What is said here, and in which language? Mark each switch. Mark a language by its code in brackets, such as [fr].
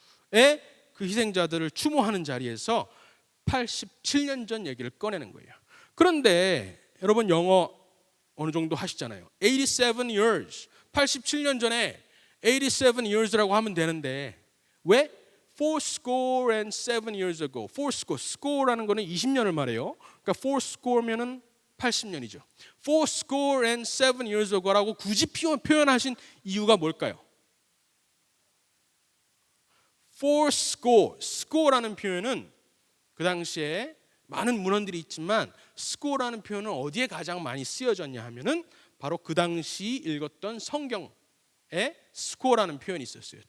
[ko] 그 희생자들을 추모하는 자리에서 87년 전 얘기를 꺼내는 거예요. 그런데 여러분 영어 어느 정도 하시잖아요. [en] 87 years, [ko] 87년 전에 87 years라고 하면 되는데 왜? [en] fourscore and 7 years ago. [ko] fourscore, score라는 거는 20년을 말해요. 그러니까 fourscore면은 80년이죠. [en] fourscore and 7 years ago [ko] 라고 굳이 표현하신 이유가 뭘까요? fourscore, score라는 표현은 그 당시에 많은 문헌들이 있지만 score라는 표현은 어디에 가장 많이 쓰여졌냐 하면은 바로 그 당시 읽었던 성경에 score라는 표현이 있었어요.